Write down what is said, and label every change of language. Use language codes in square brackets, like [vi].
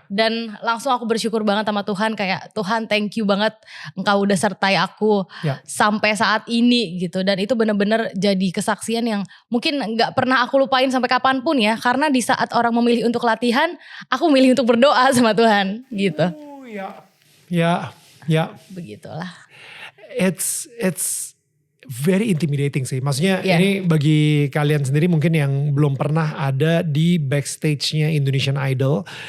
[id] Dan langsung aku bersyukur banget sama Tuhan, kayak Tuhan [en] thank you [id] banget engkau udah sertai aku sampai saat ini gitu. Dan itu benar-benar jadi kesaksian yang mungkin gak pernah aku lupain sampai kapanpun ya. Karena di saat orang memilih untuk latihan, aku memilih untuk berdoa sama Tuhan gitu. Ya. Begitulah. [en] It's very intimidating sih. [id] Maksudnya ini bagi kalian sendiri mungkin yang belum pernah ada di backstage-nya Indonesian Idol.